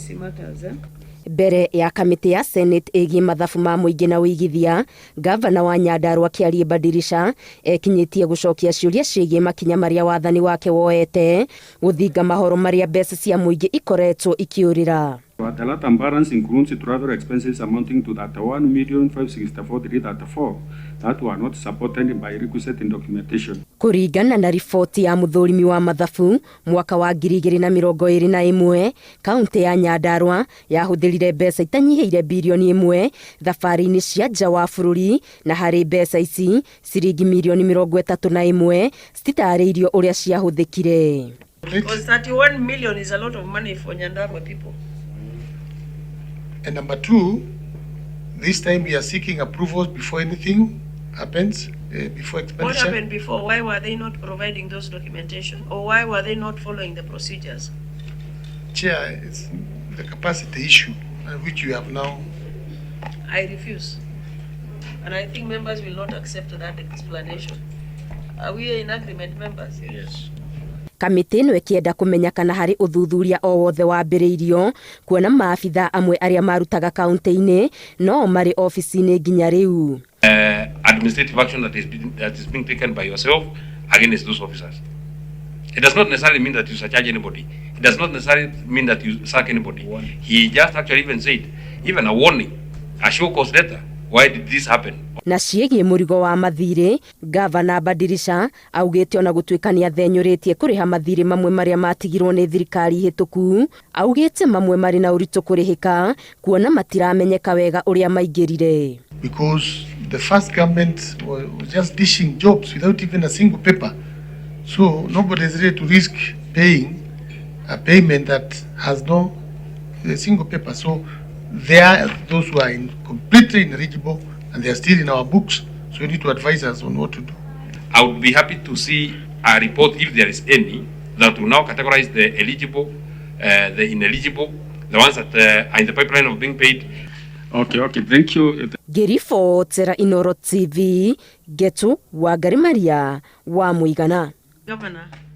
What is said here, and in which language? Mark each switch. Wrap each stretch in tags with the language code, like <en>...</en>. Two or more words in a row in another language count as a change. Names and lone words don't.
<en>policy matters.</en> <ki>Mbere ya kamĩtĩ ya seneti ĩgiĩ mathabu ma mũingĩ na ũigithia, Ngabana wa Nyandarua Kiarie Badilisha ekinyĩtie gũcokia ciũria ciĩgiĩ makinya marĩa wathani wake woete gũthinga mahoro marĩa mbeca cia mũingĩ ikoretwo ikĩũrĩra.</ki> <en>The latter balance includes other expenses amounting to 31,564,334 that were not supported by requisite documentation.</en> <ki>Kũringana na riboti ya mũthũrimi wa mathabu mwaka wa 2021, kaunti ya Nyandarua yahũthĩrire mbeca itanyihĩire bilioni 1 thabarĩ-inĩ cia nja wa bũrũri, na harĩ mbeca ici ciringi milioni 31 cititarĩirio ũrĩa ciahũthĩkire.</ki> <en>Because 31 million is a lot of money for Nyandarua people. And number two, this time we are seeking approvals before anything happens, before expenditure. What happened before? Why were they not providing those documentation? Or why were they not following the procedures? Chair, it's the capacity issue, which you have now. I refuse. And I think members will not accept that explanation. Are we in agreement, members? Yes.</en> <ki>Kamĩtĩ ĩno ĩkĩenda kũmenya kana harĩ ũthuthuria o wothe wambĩrĩirio, kuona maabitha amwe arĩa marutaga kaunti-inĩ no marĩ ofici-inĩ nginya rĩu.</ki> <en>Administrative action that is being taken by yourself against those officers. It does not necessarily mean that you surcharge anybody. It does not necessarily mean that you sack anybody. He just actually even said, even a warning, a show cause letter. Why did this happen?</en> <ki>Na ciĩgiĩ mũrigo wa mathirĩ, Ngabana Badilisha augĩte ona gũtuĩka nĩathenyũrĩtie kũrĩha mathirĩ mamwe marĩa matigirwo nĩ thirikari hĩtũku, augĩte mamwe marĩ na ũritũ kũrĩhĩka kuona matiramenyeka wega ũrĩa maingĩrire.</ki> <en>Because the first government was just dishing jobs without even a single paper. So nobody is ready to risk paying a payment that has no single paper. So there are those who are completely ineligible and they are still in our books. So you need to advise us on what to do. I would be happy to see a report, if there is any, that will now categorize the eligible, the ineligible, the ones that are in the pipeline of being paid. Okay, thank you.</en> <ki>Ngĩribotera Inooro TV, Getu wa Maria wa Mũigana. Governor.</ki>